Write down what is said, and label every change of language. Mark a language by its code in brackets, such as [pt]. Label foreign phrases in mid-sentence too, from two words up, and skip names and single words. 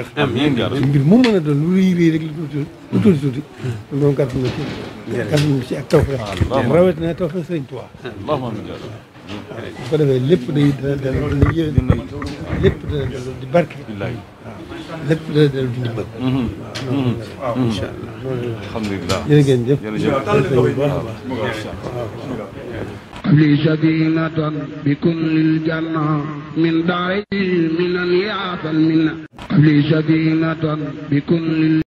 [wo] mbir mu mën a doon lu rëy rëy rek lu tuuti suñu doon gàtt na ci ak tawfeex. rawatina tawfeex Sëriñ Tuubaa. bu ko defee lépp dana yéen lépp dana dellu di barke. waaw lépp dana dellu di ndimbal. [ar] waaw إن شاء الله. alhamdulilah [wo] jërë ngeen jëf. [ar] لي سكينة بكل الجنة من دار من يعطى المنة لي سكينة بكل